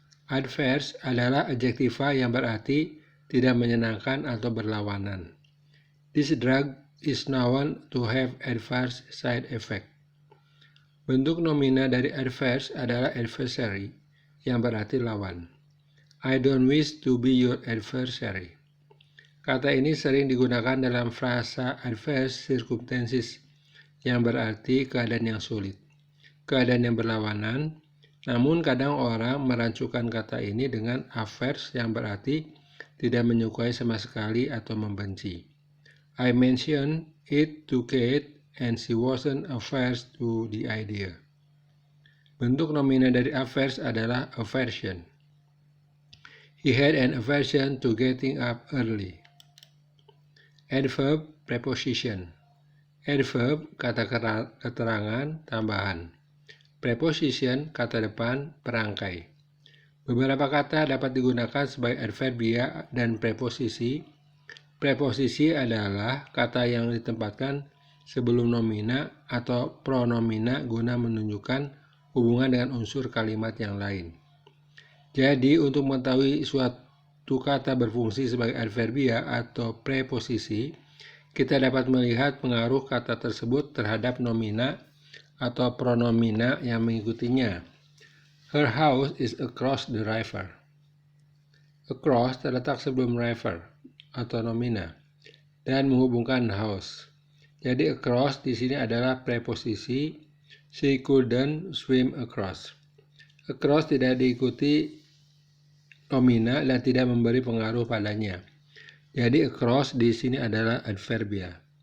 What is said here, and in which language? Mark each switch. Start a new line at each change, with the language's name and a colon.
Indonesian: Adverse adalah adjektiva yang berarti tidak menyenangkan atau berlawanan.
English: This drug is known to have adverse side effect.
Indonesian: Bentuk nomina dari adverse adalah adversary, yang berarti lawan.
English: I don't wish to be your adversary.
Indonesian: Kata ini sering digunakan dalam frasa adverse circumstances, yang berarti keadaan yang sulit, keadaan yang berlawanan. Namun kadang orang merancukan kata ini dengan averse yang berarti tidak menyukai sama sekali atau membenci.
English: I mentioned it to Kate and she wasn't averse to the idea.
Indonesian: Bentuk nomina dari averse adalah aversion.
English: He had an aversion to getting up early.
Indonesian: Adverb, preposition. Adverb, kata keterangan, tambahan. Preposition, kata depan, perangkai. Beberapa kata dapat digunakan sebagai adverbia dan preposisi. Preposisi adalah kata yang ditempatkan sebelum nomina atau pronomina guna menunjukkan hubungan dengan unsur kalimat yang lain. Jadi, untuk mengetahui suatu kata berfungsi sebagai adverbia atau preposisi, kita dapat melihat pengaruh kata tersebut terhadap nomina atau pronomina yang mengikutinya.
English: Her house is across the river.
Indonesian: Across terletak sebelum river atau nomina dan menghubungkan house. Jadi across di sini adalah preposisi.
English: She couldn't swim across.
Indonesian: Across tidak diikuti nomina dan tidak memberi pengaruh padanya. Jadi across di sini adalah adverbia.